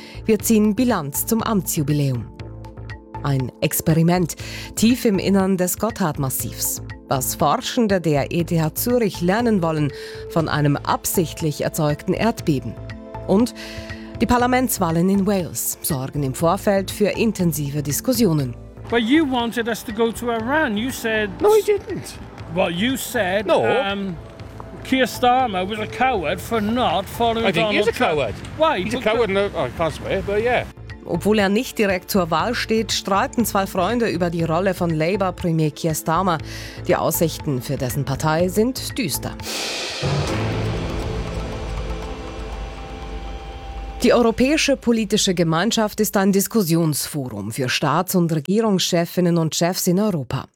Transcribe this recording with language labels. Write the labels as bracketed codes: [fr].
[de] Wir ziehen Bilanz zum Amtsjubiläum. Ein Experiment, tief im Innern des Gotthard-Massivs. Was Forschende der ETH Zürich lernen wollen von einem absichtlich erzeugten Erdbeben. Und die Parlamentswahlen in Wales sorgen im Vorfeld für intensive Diskussionen. [en] But you wanted us to go to Iran. You said... No, I didn't. Well, you said... No. Keir Starmer was a coward for not following Donald Trump. I think he's a coward. Why? He's a coward, and I can't swear, but yeah. [de] Obwohl er nicht direkt zur Wahl steht, streiten zwei Freunde über die Rolle von Labour-Premier Keir Starmer. Die Aussichten für dessen Partei sind düster. Die Europäische Politische Gemeinschaft ist ein Diskussionsforum für Staats- und Regierungschefinnen und Chefs in Europa.